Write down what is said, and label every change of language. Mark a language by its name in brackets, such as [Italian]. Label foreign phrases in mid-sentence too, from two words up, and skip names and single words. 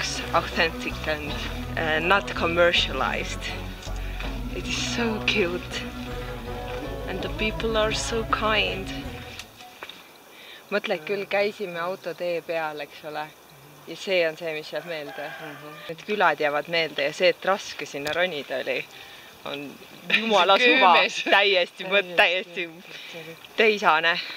[English] authentic and not commercialized. It is so cute and the people are so kind. [Estonian] Mõtle, küll käisime autotee peal, eks ole, ja see on see, mis jääb meelde. Need külad jäävad meelde ja see, et raske sinna ronida oli, on jumala suva, täiesti teisane.